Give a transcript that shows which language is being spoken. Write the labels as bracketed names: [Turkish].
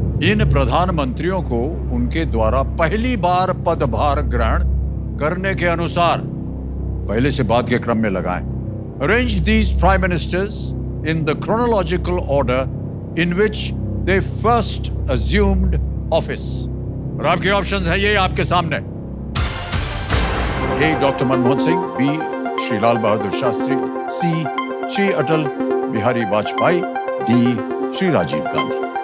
[Hindi] इन प्रधानमंत्रियों को उनके द्वारा पहली बार पदभार ग्रहण करने के अनुसार, पहले से बाद के क्रम में लगाएं। [English] Arrange these prime ministers in the chronological order in which they first assumed office? [Hindi] और आपके ऑप्शंस हैं ये आपके सामने। ए डॉक्टर मनमोहन सिंह, बी श्री लाल बहादुर शास्त्री, सी श्री अटल बिहारी वाजपेयी, डी श्री राजीव गांधी।